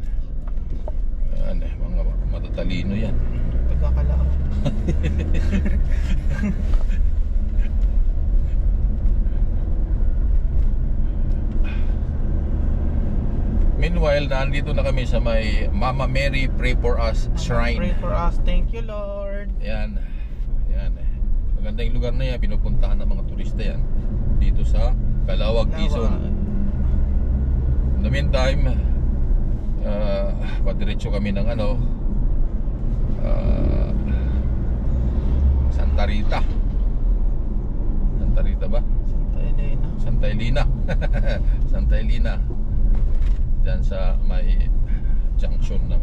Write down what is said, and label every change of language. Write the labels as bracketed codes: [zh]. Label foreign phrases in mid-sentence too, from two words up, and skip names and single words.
[tl] Yan, mga matatalino yan. Pagkakalawag. Meanwhile, nandito na kami sa may Mama Mary Pray for Us Shrine. [en] Pray for us. Thank you, Lord. [tl] Yan. Maganda yung lugar na yan. Pinupuntahan ng mga turista yan. Dito sa Calawag, Quezon. [en] In the meantime, [tl] padiretso kami ng Santa Rita. Santa Rita ba? Santa Elena. Santa Elena. Diyan sa may junction ng